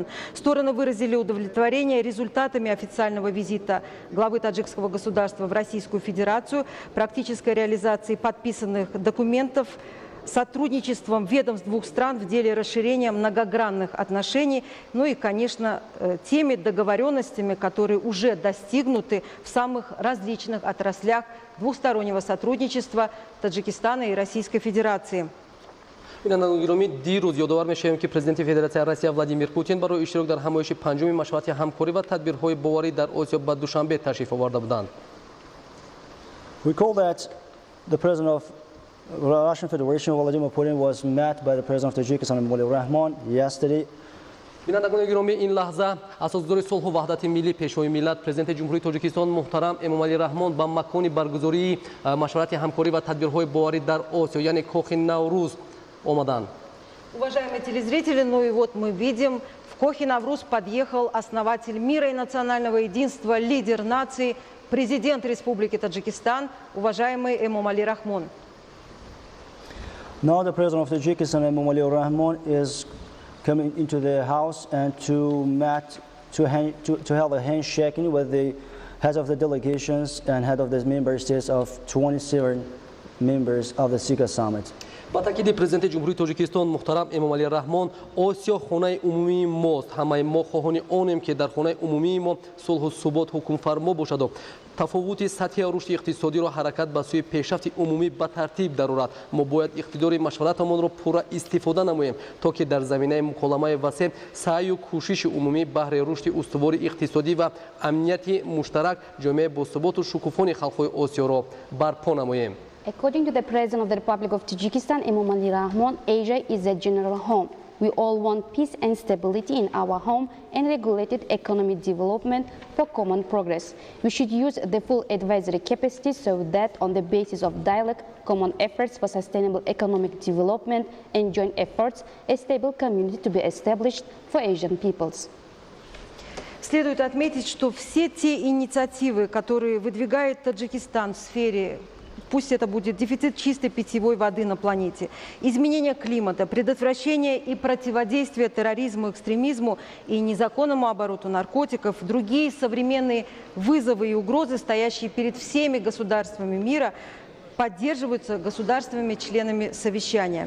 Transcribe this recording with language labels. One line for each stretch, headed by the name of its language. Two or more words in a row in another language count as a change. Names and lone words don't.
Russian: Стороны выразили удовлетворение результатами официального визита главы таджикского государства в Российскую Федерацию, практической реализации подписанных документов, сотрудничеством ведомств двух стран в деле расширения многогранных отношений, ну и, конечно, теми договоренностями, которые уже достигнуты в самых различных отраслях двухстороннего сотрудничества Таджикистана и Российской Федерации.
Tajik: бинандагони гиромӣ, дирӯз ёдовар мешавем ки президенти Федератсияи Россия Владимир Путин барои иштирок дар ҳамоиши панҷуми машварати ҳамкорӣ ва тадбирҳои боварӣ дар Осиё ба Душанбе ташриф оварда буданд.
English: We call that the president of Russian Federation, Vladimir Putin, was met by the president of Tajikistan, Emomali Rahmon, yesterday.
Tajik: бинандагони гиромӣ, ин лаҳза асосгузори сулҳу ваҳдати миллӣ пешвои миллат президенти ҷумҳурии Тоҷикистон муҳтарам Эмомали Раҳмон ба макони баргузории машварати ҳамкорӣ ва тадбирҳои боварӣ дар Осиё, яъне Кохи Навруз омаданд.
Russian: Уважаемые телезрители, ну и вот мы видим, в Кохи-Навруз подъехал основатель мира и национального единства, лидер нации, президент Республики Таджикистан, уважаемый Эмомали Рахмон.
English: Now the president of Tajikistan, Emomali Rahmon, is coming into the house and to have a handshaking with the heads of the delegations and head of the member states of 27 members of the SICA summit.
Persian: با تاکید پرزیدنت جمهوری تاجیکستان محترم امامعلی رحمان، آسیا خانه عمومی ماست. همه ما خواهان آنیم که در خانه عمومی ما صلح و ثبات حکم فرما باشد و تفاوت سطحی رشد اقتصادی را حرکت به سوی پیشرفت عمومی به ترتیب دارد. ما باید اقتدار مشورتمان را پورا استفاده نماییم تا که در زمینه مکالمه وسیع سعی و کوشش عمومی بهره رشد استوار اقتصادی و امنیت مشترک جامعه با ثبات و شکوفانی خلق‌های آسیا را برپا نماییم.
English: According to the President of the Republic of Tajikistan, Emomali Rahmon, Asia is a general home. We all want peace and stability in our home and regulated economic development for common progress. We should use the full advisory capacity so that on the basis of dialogue, common efforts for sustainable economic development and joint efforts, a stable community to be established for Asian peoples.
Russian: Следует отметить, что все те инициативы, которые выдвигает Таджикистан в сфере, пусть это будет дефицит чистой питьевой воды на планете, изменение климата, предотвращение и противодействие терроризму, экстремизму и незаконному обороту наркотиков, другие современные вызовы и угрозы, стоящие перед всеми государствами мира, поддерживаются государствами-членами совещания.